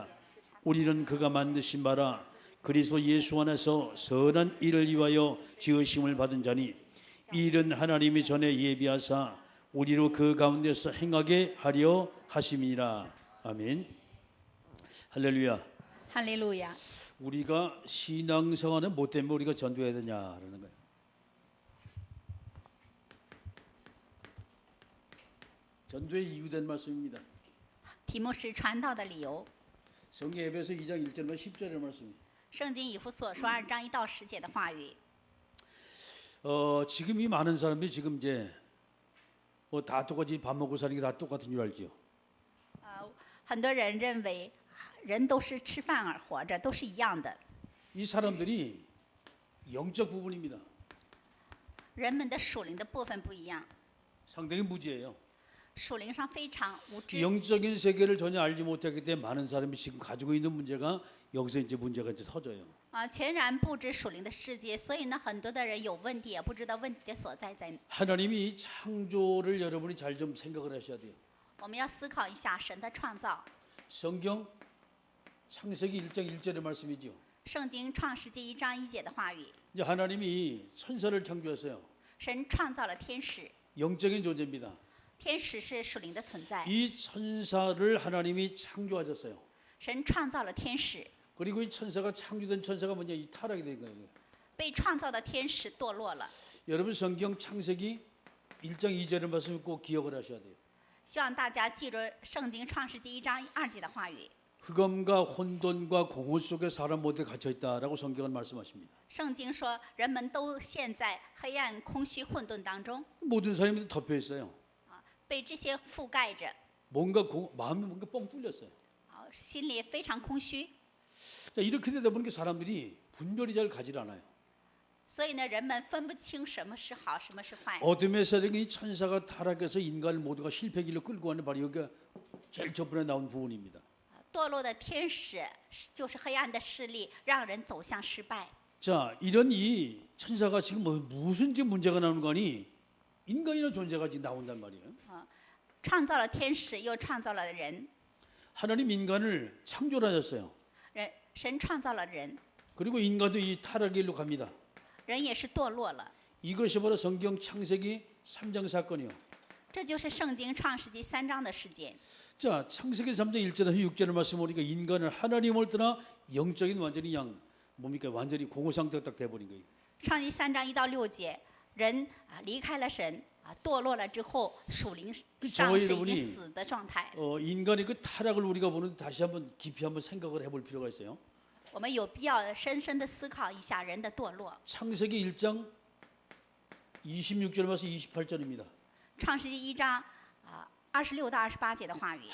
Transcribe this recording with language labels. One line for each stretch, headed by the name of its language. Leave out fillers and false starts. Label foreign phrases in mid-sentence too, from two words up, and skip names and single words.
Korean: 우리는 그가 만드신 바라 그리스도 예수 안에서 선한 일을 위하여 지으심을 받은 자니 이 일은 하나님이 전에 예비하사 우리로 그 가운데서 행하게 하려 하심이니라. 아멘. 할렐루야.
Chinese: 哈利路亚！
Korean: 우리가 신앙생활은 뭐 때문에 우리가 전도해야 되냐라는 거예요. 전도의 이유된 말씀입니다.
Chinese: 题目是传道的理由。
Korean: 성경 에베소 2장 1절과 10절의 말씀입니다.
Chinese: 圣经以弗所书2章1到10节的话语。
Korean: 지금 이 많은 사람들이 지금 이제 뭐 다 똑같이 밥 먹고 사는 게 다 똑같은 줄 알죠.
Chinese: 很多人认为人都是吃饭而活着，都是一样的。
Korean: 이 사람들이 영적 부분입니다.
Chinese: 人们的属灵的部分不一样，
Korean: 상당히 무지해요.
Chinese: 属灵上非常无知。
Korean: 영적인 세계를 전혀 알지 못하기 때문에 많은 사람이 지금 가지고 있는 문제가 여기서 이제 문제가 이제 터져요.
Chinese: 全然不知属灵的世界，所以呢，很多的人有问题，也不知道问题的所在在哪。
Korean: 하나님이 이 창조를 여러분이 잘 좀 생각을 하셔야 돼요.
Chinese: 我们要思考一下神的创造。
Korean: 성경 창세기 1장 1절의 말씀이죠.
Chinese: 圣经创世纪1章1节的话语，
Korean: 이제 하나님이 천사를 창조했어요.
Chinese: 神创造了天使，
Korean: 영적인 존재입니다.
Chinese: 天使是属灵的存在。
Korean: 이 천사를 하나님이 창조하셨어요.
Chinese: 神创造了天使，
Korean: 그리고 이 천사가 창조된 천사가 뭐냐 이 타락이 된 거예요.
Chinese: 被创造的天使堕落了。
Korean: 여러분 성경 창세기 1장 2절의 말씀 꼭 기억을 하셔야 돼요.
Chinese: 希望大家记住圣经创世纪1章2节的话语。
Korean: 흑암과 혼돈과 공허 속에 사람 모두에 갇혀 있다라고 성경은 말씀하십니다.
Chinese: 圣经说，人们都陷在黑暗、空虚、混沌当中，
Korean: 모든 사람이 덮여 있어요.
Chinese: 被这些覆盖着，
Korean: 뭔가 마음이 뭔가 뻥 뚫렸어요.
Chinese: 心里非常空虚。
Korean: 자, 이렇게 되다 보니까 사람들이 분별이 잘 가질 않아요.
Chinese: 所以呢，人们分不清什么是好，什么是坏。
Korean: 어둠의 세력이 천사가 타락해서 인간을 모두가 실패 길로 끌고 가는 바로 여기가 제일 저번에 나온 부분입니다.
Chinese: 堕落的天使就是黑暗的势力，让人走向失败。
Korean: 자, 이런 이 천사가 지금 무슨 지금 문제가 나오는 거니 인간이라는 존재가 지금 나온단 말이에요.
Chinese: 创造了天使，又创造了人，
Korean: 하나님 인간을 창조하셨어요.
Chinese: 神创造了人，
Korean: 그리고 인간도 이 타락의 길로 갑니다.
Chinese: 人也是堕落了。
Korean: 이것이 바로 성경 창세기 3장 사건이요.
Chinese: 这就是圣经创世纪3章的事件。
Korean: 자, 창세기 3장 1절에서 6절을 말씀 보니까 인간은 하나님을 떠나 영적인 완전히 뭡니까 완전히 공허 상태가 딱 돼버린 거예요.
Chinese: 创世纪3章1到6节，人离开了神，堕落了之后，属灵上是已经死的状态。
Korean: 인간의 그 타락을 우리가 보는데 다시 한번 깊이 한번 생각을 해볼 필요가 있어요.
Chinese: 我们有必要深深的思考一下人的堕落。
Korean: 창세기 1장 26절 말씀 28절입니다.
Chinese: 创世纪1章26到28节的话语，